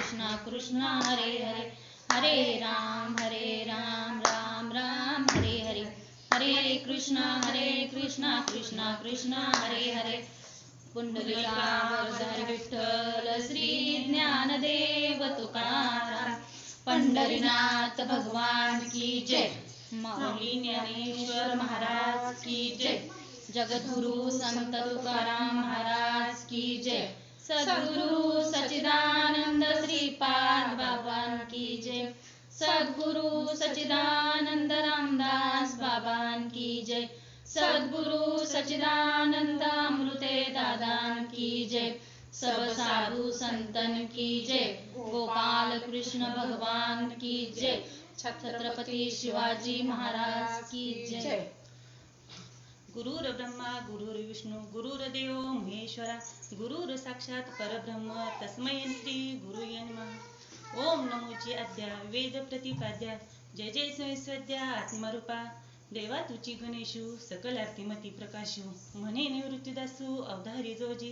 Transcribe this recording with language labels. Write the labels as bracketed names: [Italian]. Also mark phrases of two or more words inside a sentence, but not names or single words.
[Sanskrit] कृष्ण हरे हरे, हरे राम राम राम हरे हरे, हरे कृष्ण कृष्ण कृष्ण हरे हरे. [Hindi] पुंडलिकावरधारी विठ्ठल श्री ज्ञानदेव तुकाराम, पंढरीनाथ भगवान की जय. माऊली ज्ञानेश्वर महाराज की जय. जगद्गुरु संत तुकाराम महाराज की जय. सद्गुरु सच्चिदानंद श्रीपाद बाबा की जय. सद्गुरु सच्चिदानंद रामदास बाबा की जय. सद्गुरु सच्चिदानंद अमृते दादा की जय. सब साधु संतन की जय. गोपाल कृष्ण भगवान की जय. छत्रपती शिवाजी महाराज की जय. [Sanskrit] गुरुर ब्रह्मा गुरुर्विष्णू गुरुर्देव महेश्वरा, गुरुर साक्षात परब्रह्म तस्मै श्री गुरुये नमः. [Marathi] ओम नमोची आद्या वेद प्रतिपाद्या, जय जय स्वयंस्वद्या आत्मरूपा. देवा तुची गणेशू सकल आरतीमती प्रकाशू, म्हणे निवृत्तीदासू अवधारी जोजी.